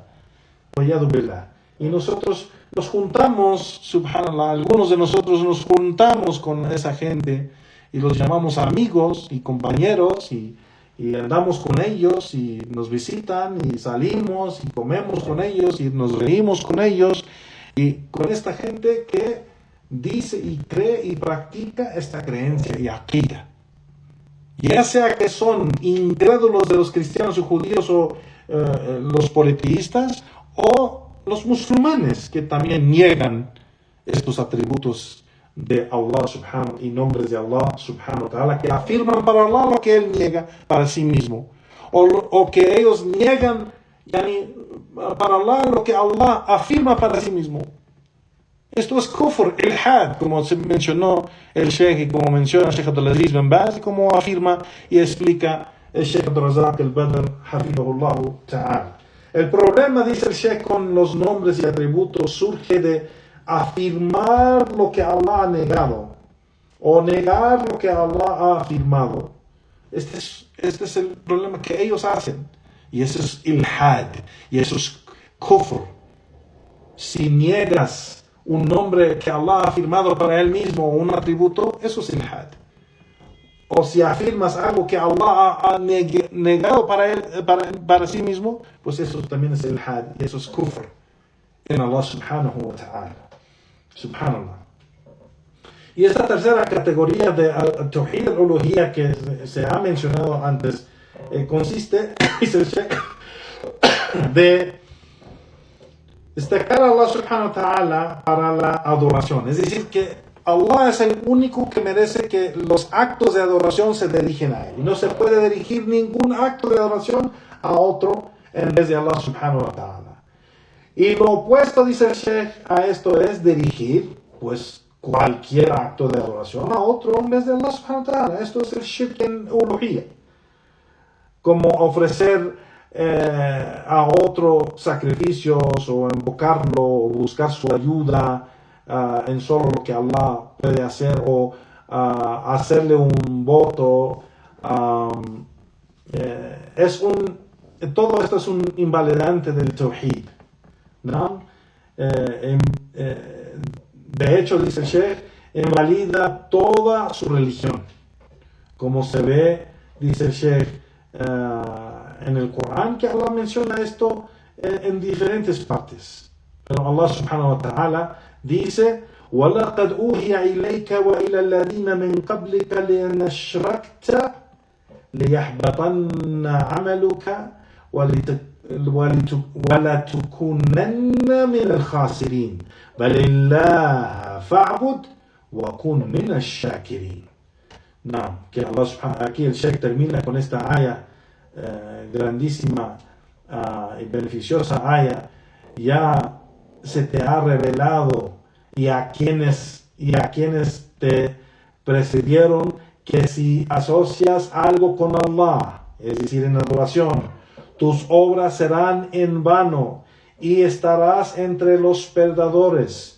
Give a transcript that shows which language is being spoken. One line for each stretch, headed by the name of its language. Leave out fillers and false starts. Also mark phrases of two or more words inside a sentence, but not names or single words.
Spanish: Y nosotros nos juntamos, subhanallah, algunos de nosotros nos juntamos con esa gente y los llamamos amigos y compañeros y y andamos con ellos y nos visitan y salimos y comemos con ellos y nos reímos con ellos y con esta gente que dice y cree y practica esta creencia y akida. Ya sea que son incrédulos de los cristianos y judíos o los politeístas o los musulmanes que también niegan estos atributos de Allah subhanahu y nombres de Allah
Arabic: سبحانه وتعالى,
Spanish: que afirman para Allah lo que Él niega para sí mismo, o que ellos niegan para Allah lo que Allah afirma para sí mismo. Esto es
Arabic: كفر، إلحاد,
Spanish: como se mencionó el Sheikh y como menciona el Sheikh Abdulaziz bin Baz, y como afirma y explica el Sheikh Abdurrazak al-Badr
Arabic: حفظه الله تعالى.
Spanish: El problema, dice el Sheikh, con los nombres y atributos surge de afirmar lo que Allah ha negado o negar lo que Allah ha afirmado. Este es el problema que ellos hacen, y eso es ilhad, y eso es kufr. Si niegas un nombre que Allah ha afirmado para Él mismo o un atributo, eso es ilhad. O si afirmas algo que Allah ha negado para sí mismo, pues eso también es ilhad, y eso es kufr en Allah
Arabic: سبحانه وتعالى.
Spanish: Subhanallah. Y esta tercera categoría de
Arabic: توحيد الألوهية
Spanish: que se ha mencionado antes consiste, dice el Sheikh, de destacar a Allah
Arabic: سبحانه وتعالى
Spanish: para la adoración. Es decir, que Allah es el único que merece que los actos de adoración se dirigen a Él. Y no se puede dirigir ningún acto de adoración a otro en vez de Allah
Arabic: سبحانه وتعالى.
Spanish: Y lo opuesto, dice el Sheikh, a esto es dirigir, pues, cualquier acto de adoración a otro en vez de Allah
Arabic: سبحانه وتعالى.
Spanish: Esto es el shirk en uluhiyya. Como ofrecer a otro sacrificios o invocarlo o buscar su ayuda en solo lo que Allah puede hacer, o hacerle un voto. Todo esto es un invalidante del Tawhid, ¿no? De hecho, dice el Sheikh, invalida toda su religión, como se ve, dice el Sheikh, en el Corán, que Allah menciona esto en diferentes partes. Pero Allah
Arabic: سبحانه وتعالى dice: وَلَقَدْ أُوحِيَ إِلَيْكَ وَإِلَى الَّذِينَ مِنْ قَبْلِكَ لَئِنْ أَشْرَكْتَ لَيَحْبَطَنَّ عَمَلُكَ وَلَتُكُونَنَّ مِنَ الْخَاسِرِينَ بَلِ اللَّهَ فَاعْبُدْ وَكُنْ مِنَ الشَّاكِرِينَ.
Spanish: No, que Allah subhanahu, aquí el Sheikh termina con esta aya grandísima y beneficiosa aya. Ya se te ha revelado y a quienes te precedieron que si asocias algo con Allah, es decir, en adoración, tus obras serán en vano y estarás entre los perdedores.